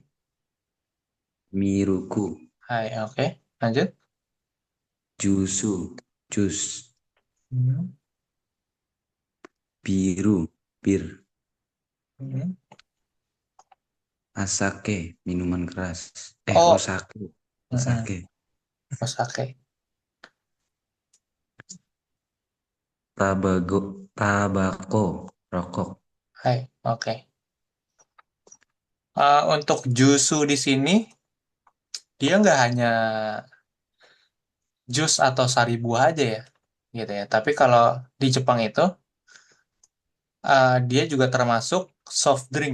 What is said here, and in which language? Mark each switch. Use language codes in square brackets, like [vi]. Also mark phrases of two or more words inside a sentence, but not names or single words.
[id] Miruku, Hai, oke. Lanjut. jusu, jus. Mm. Biru, bir. Mm. Asake, minuman keras. Oh, Osake, mm-mm. osake. Osake. Tabako, rokok. Hai, oke. Untuk jusu di sini dia nggak hanya jus atau sari buah aja ya, gitu ya. Tapi kalau di Jepang itu dia juga termasuk [en] soft drink.